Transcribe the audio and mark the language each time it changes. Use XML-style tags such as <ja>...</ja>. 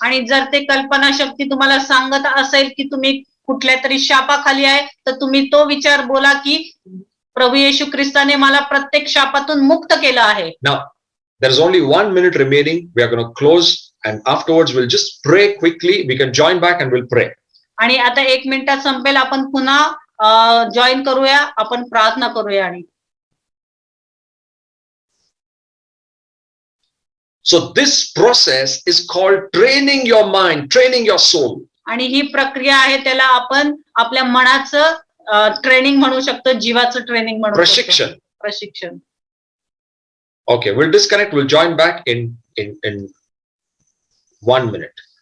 <mr>आणि जर ते कल्पना शक्ती तुम्हाला सांगत असेल की तुम्ही कुठल्या तरी शापाखाली आहे तर तुम्ही तो विचार बोला की प्रभू येशू ख्रिस्ताने मला प्रत्येक शापातून मुक्त केलं आहे.</mr> <en>Now, there is only 1 minute remaining. We are going to close and afterwards we'll just pray quickly. We can join back and we'll pray.</en> <mr>आणि आता 1 मिनिटात संपेल, आपण पुन्हा जॉईन करूया, आपण प्रार्थना करूया. आणि</mr> <en>so this process is called training your mind, training your soul.</en> <mr>आणि ही प्रक्रिया आहे त्याला आपण आपल्या मनाचं ट्रेनिंग म्हणू शकतो, जीवाचं ट्रेनिंग म्हणू शकतो, प्रशिक्षण.</mr> <en>Okay, we'll disconnect, we'll join back in 1 minute.</en>